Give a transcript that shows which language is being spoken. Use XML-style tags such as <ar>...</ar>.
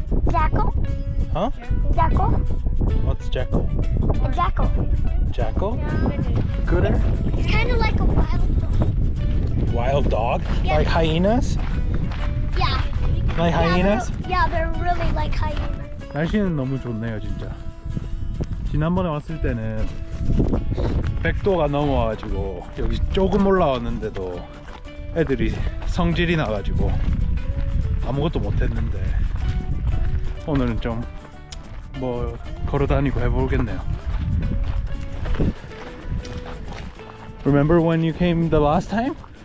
<en>Jackal? Huh? Jackal? What's jackal? A jackal. Jackal? Gooder? It's kind of like a wild dog. Wild dog? Yeah. Like hyenas? Yeah. Like hyenas? They're really like hyenas.</en> <ko>날씨는 너무 좋네요 진짜. 지난번에 왔을 때는 100도가 넘어와가지고 여기 조금 올라왔는데도 애들이 성질이 나가지고 아무것도 못했는데 오늘은 좀 뭐 걸어다니고 해보겠네요.</ko> <en>Remember when you came the last time?</en>